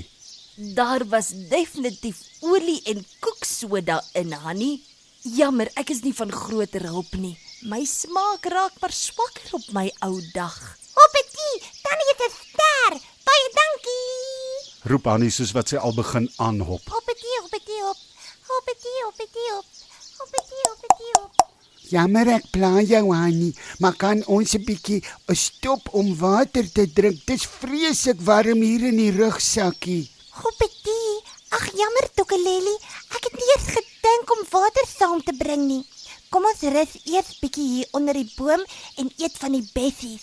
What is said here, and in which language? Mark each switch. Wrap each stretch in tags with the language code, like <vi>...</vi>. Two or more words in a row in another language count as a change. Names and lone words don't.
<af>Daar was definitief olie en koeksoda in, Hannie. Jammer, ek is nie van groter hulp nie. My smaak raak maar swakker op my ou dag. Hoppetie, Tannie het 'n ster. Baie dankie. Roep Hannie soos wat sy al begin aanhop. Hoppetie, hoppetie, hop. Hoppetie, hoppetie, hop. Hoppetie, hoppetie, hop. Jammer ek pla jou, Hannie, maar kan ons 'n bietjie stop om water te drink? Dis vreeslik warm hier in die rugsakkie. Hoppetie, ag jammer Tokkeleli, ek het nie eens gedink om water saam te bring nie. Kom ons rus eers bietjie hier onder die boom en eet van die bessies.</af>